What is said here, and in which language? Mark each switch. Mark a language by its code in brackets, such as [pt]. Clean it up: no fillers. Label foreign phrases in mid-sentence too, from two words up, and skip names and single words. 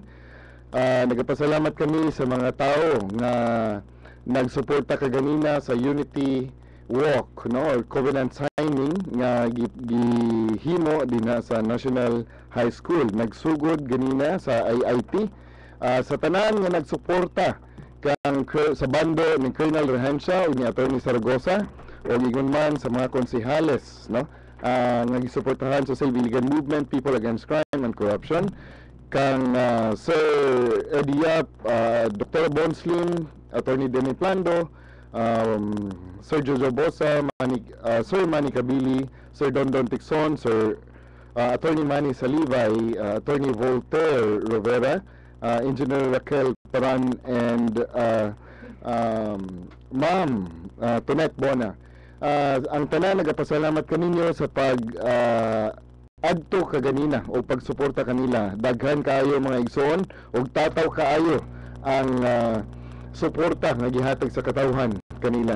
[ceb] Nagapasalamat kami sa mga tao nga nagsuporta kaganina sa Unity Walk, no, or Covenant Signing nga gihimo dinha sa National High School. Nagsugod ganina sa IIT. Sa tanan nga nagsuporta kang sa bando ni Colonel Rehencia o ni Attorney Saragosa o ingon man sa mga konsehales, no, nga gisuportahan sa Civilian Movement, People Against Crime and Corruption, kang Sir Eddie Yap, Dr. Bonslim, Attorney Demi Plando, Sir Jojo Bosa, Sir Manny Kabili, Sir Dondon Tixon, Sir Attorney Manny Salivay, Attorney Voltaire Rivera, Engineer Raquel Paran, and Ma'am Tonet Bona. Ang tanan nagapasalamat kaninyo sa adto kaganina o pagsuporta kanila. Daghan kaayo mga igsoon og tataw kaayo ang suporta nga gihatag sa katawhan kanila.